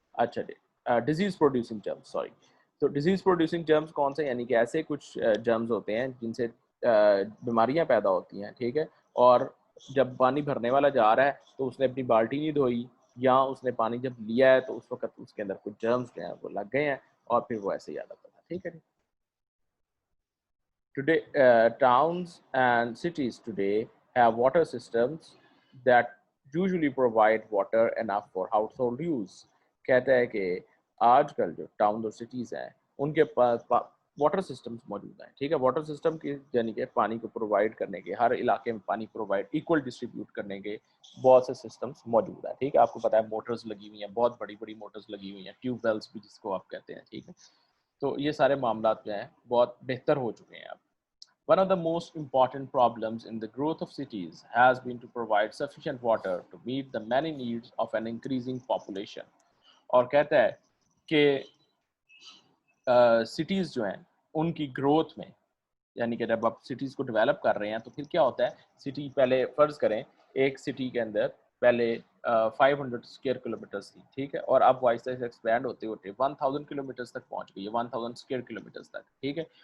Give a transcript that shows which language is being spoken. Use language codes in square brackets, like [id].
[hi] अच्छा जी, disease producing germs, sorry. तो disease producing germs कौन से, यानी कि ऐसे कुछ जर्म्स होते हैं जिनसे बीमारियाँ पैदा होती हैं, ठीक है? और जब पानी भरने वाला जा रहा है तो उसने अपनी बाल्टी नहीं धोई, या उसने पानी जब लिया है तो उस वक़्त उसके अंदर कुछ जर्म्स जो हैं वो लग गए हैं और फिर वो ऐसे ही आ जाता था, ठीक है जी? [en] Today, towns and cities today have water systems that usually provide water enough for household use. [hi] कहता है कि आजकल जो टाउन और सिटीज़ हैं, उनके पास वाटर सिस्टम्स मौजूद हैं, ठीक है? वाटर सिस्टम की यानी कि पानी को प्रोवाइड करने के, हर इलाके में पानी प्रोवाइड इक्वल डिस्ट्रीब्यूट करने के बहुत से सिस्टम्स मौजूद हैं, ठीक है? आपको पता है मोटर्स लगी हुई हैं, बहुत बड़ी-बड़ी मोटर्स लगी हुई हैं, ट्यूबवेल्स भी जिसको आप कहते हैं, ठीक है? तो ये सारे मामलात जो हैं बहुत बेहतर हो चुके हैं अब। [en] One of the most important problems in the growth of cities has been to provide sufficient water to meet the many needs of an increasing population. [hi] और कहता है कि सिटीज़ जो हैं उनकी ग्रोथ में, यानी कि जब आप सिटीज़ को डेवलप कर रहे हैं तो फिर क्या होता है, सिटी पहले फ़र्ज़ करें एक सिटी के अंदर पहले 500 स्क्वायर किलोमीटर्स थी, ठीक है? और अब आहिस्ता से एक्सपैंड होते-होते 1000 किलोमीटर्स तक पहुँच गई है, 1000 स्क्वायर किलोमीटर्स तक, ठीक है?